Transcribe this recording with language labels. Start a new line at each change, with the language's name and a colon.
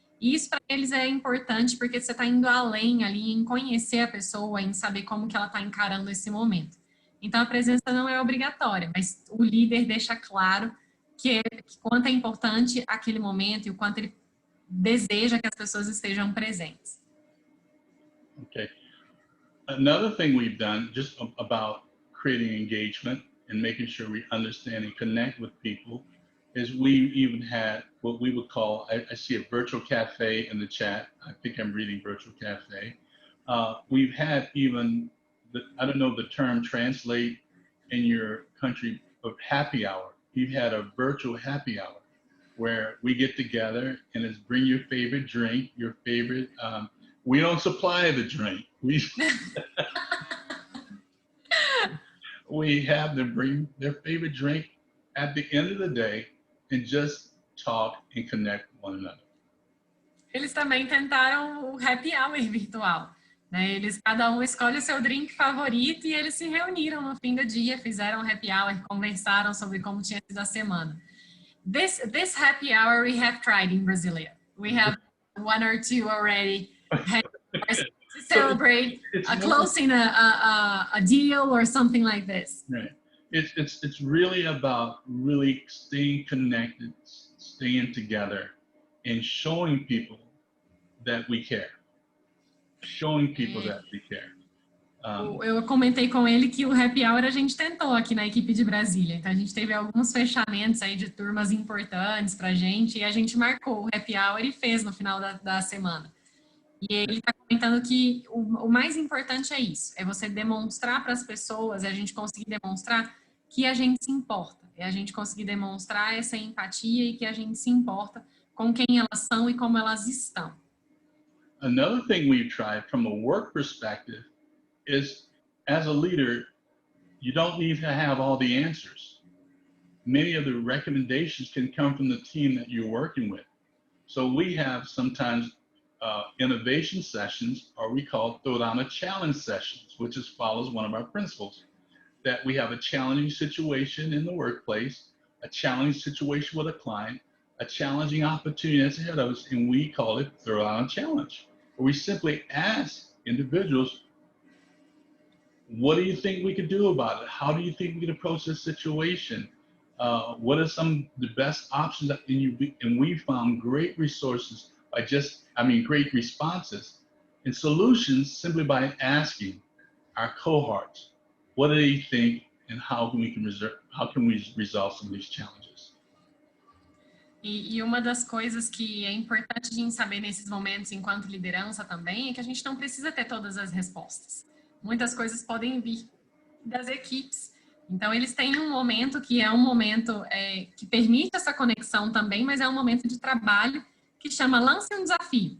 Portuguese: E isso para eles é importante porque você está indo além ali em conhecer a pessoa, em saber como que ela está encarando esse momento. Então, a presença não é obrigatória, mas o líder deixa claro que quanto é importante aquele momento e o quanto ele deseja que as pessoas estejam presentes.
English: Okay. Another thing we've done just about creating engagement and making sure we understand and connect with people is we even had what we would call, I see a virtual cafe in the chat. I think I'm reading virtual cafe. We've had even, I don't know the term translate in your country, of happy hour. We've had a virtual happy hour where we get together and it's bring your favorite drink, your favorite, we don't supply the drink. We have them bring their favorite drink at the end of the day and just talk and connect with one another.
Portuguese: Eles também tentaram o happy hour virtual, né? Cada um escolhe o seu drink favorito e eles se reuniram no fim do dia, fizeram happy hour, conversaram sobre como tinha sido a semana.
English: This happy hour we have tried in Brasilia. We have one or two already to celebrate closing a deal or something like this. Right. It's really about really staying connected, staying together, and showing people that we care. Showing people that we care.
Portuguese: Eu comentei com ele que o happy hour a gente tentou aqui na equipe de Brasília. Então, a gente teve alguns fechamentos aí de turmas importantes pra gente e a gente marcou o happy hour e fez no final da semana. E ele está comentando que o mais importante é isso, é você demonstrar para as pessoas, é a gente conseguir demonstrar que a gente se importa, é a gente conseguir demonstrar essa empatia e que a gente se importa com quem elas são e como elas estão.
English: Another thing we've tried from a work perspective is, as a leader, you don't need to have all the answers. Many of the recommendations can come from the team that you're working with. So we have sometimes innovation sessions, or we call throw down a challenge sessions, which follows one of our principles, that we have a challenging situation in the workplace, a challenging situation with a client, a challenging opportunity that's ahead of us, and we call it throw down a challenge. Where we simply ask individuals, what do you think we could do about it? How do you think we could approach this situation? What are some of the best options? And we found great resources by great responses and solutions simply by asking our cohorts, what do they think and how can we resolve some of these challenges?
Portuguese: E uma das coisas que é importante a gente saber nesses momentos enquanto liderança também é que a gente não precisa ter todas as respostas. Muitas coisas podem vir das equipes. Então, eles têm um momento que é um momento que permite essa conexão também, mas é um momento de trabalho que chama Lance um Desafio.